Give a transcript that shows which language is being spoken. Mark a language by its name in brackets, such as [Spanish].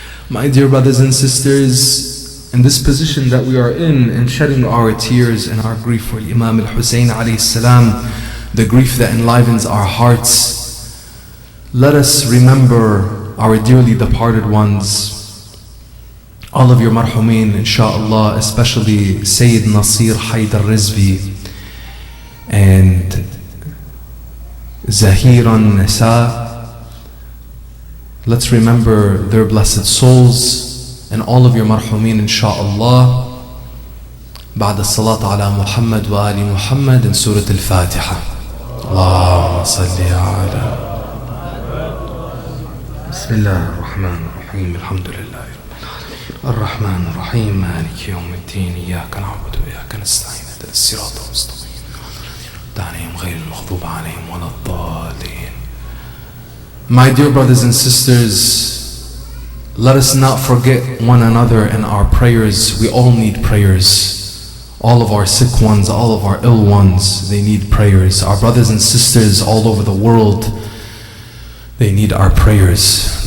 [English] My dear brothers and sisters, in this position that we are in shedding our tears and our grief for Imam al-Husayn alayhi salam, the grief that enlivens our hearts, let us remember our dearly departed ones, all of your marhumin, inshaAllah, especially Sayyid Nasir Haydar Rizvi and Zahiran Nisa. Let's remember their blessed souls and all of your marhumin, inshaAllah, [Arabic] بعد الصلاة على محمد وآل محمد [English] in Surah Al-Fatiha. [Arabic] اللهم صل على بسم الله الرحمن الرحيم الحمد لله الرحمن الرحيم مالك يوم الدين إياك نعبد وإياك نستعين اهدنا الصراط المستقيم عليهم غير المغضوب عليهم ولا الضالين. [English] My dear brothers and sisters, let us not forget one another in our prayers. We all need prayers. All of our sick ones, all of our ill ones, they need prayers. Our brothers and sisters all over the world, they need our prayers.